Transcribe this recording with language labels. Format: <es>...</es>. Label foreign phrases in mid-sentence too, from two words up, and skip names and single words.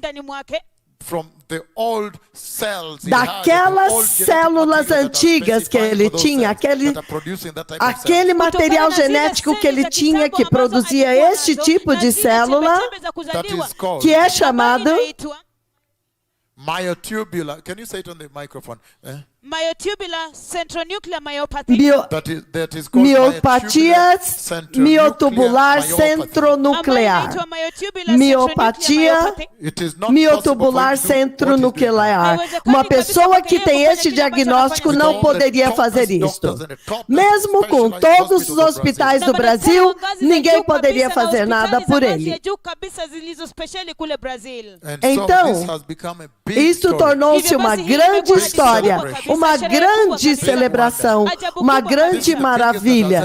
<pt>Daquelas células antigas que ele tinha, aquele material genético que ele tinha que produzia este tipo de célula, que é chamado myotubular.</pt> <en>Can you say it on the microphone? Myotubular centronuclear myopathy.</en> <pt>Miotubular centronuclear. Miopatia miotubular centronuclear. Uma pessoa que tem este diagnóstico não poderia fazer isto. Mesmo com todos os hospitais do Brasil, ninguém poderia fazer nada por ele. Então, isso tornou-se uma grande história, uma grande celebração, uma grande maravilha.</pt>